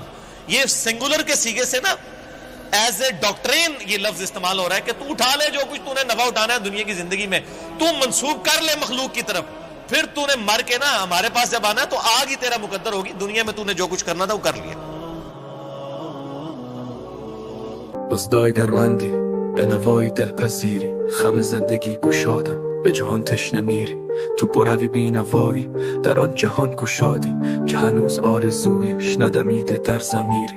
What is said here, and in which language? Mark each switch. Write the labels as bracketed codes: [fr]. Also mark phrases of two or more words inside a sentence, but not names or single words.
[ur] یہ سنگولر کے سیغے سے نا [en] as a doctrine [ur] یہ لفظ استعمال ہو رہا ہے کہ تو اٹھا لے جو کچھ تو نے نفع اٹھانا ہے دنیا کی زندگی میں, تو منسوخ کر لے مخلوق کی طرف, پھر تو نے مر کے نا ہمارے پاس جب آنا ہے تو آگ ہی تیرا مقدر ہوگی. دنیا میں تو نے جو کچھ کرنا تھا وہ کر لیا. [fa] روزای درمندی به نوای دلپذیری، خم زندگی گشادم به جهان تشنه میری. تو بروی بینوایی در آن جهان گشادی که هنوز آرزویش ندمیده در ضمیری.